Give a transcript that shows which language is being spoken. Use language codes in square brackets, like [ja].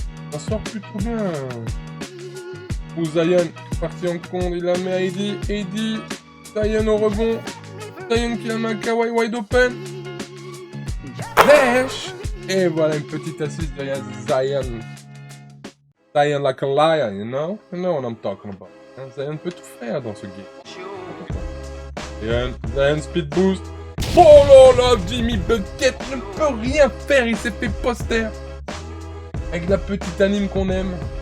[fr] Ça sort plutôt bien. Ou Zion, parti en compte, il la met à Eddie. Eddie, Zion au rebond. Zion qui la met à Kawhi [en] wide open. [fr] Dash. Et voilà une petite assist derrière Zion. [en] Zion like a lion, you know? You know what I'm talking about. [fr] Zion peut tout faire dans ce game. Zion speed boost. Oh là là, Jimmy Bucket ne peut rien faire, il s'est fait poster. Avec la petite anime qu'on aime.